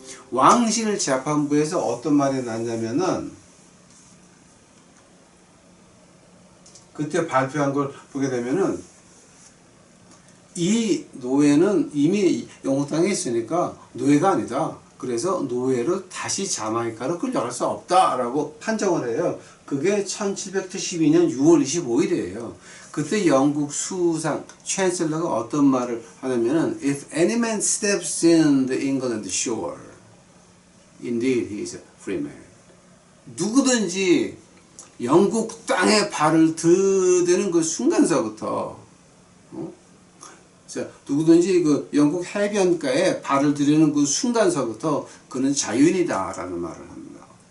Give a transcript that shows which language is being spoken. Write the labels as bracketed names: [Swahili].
[Korean] 왕실 재판부에서 어떤 말이 났냐면은 그때 발표한 걸 보게 되면은 이 노예는 이미 영국 땅에 있으니까 노예가 아니다. 그래서 노예를 다시 자마이카로 끌려갈 수 없다라고 판정을 해요. 그게 1772년 6월 25일이에요. [English] 그때 영국 수상 챈슬러가 어떤 말을 하냐면은 If any man steps in the England shore, indeed he is a free man. [Korean] 누구든지 영국 땅에 발을 들이대는 그 순간서부터 자, 누구든지 그 영국 해변가에 발을 들이는 그 순간서부터 그는 자유인이다라는 말을 합니다.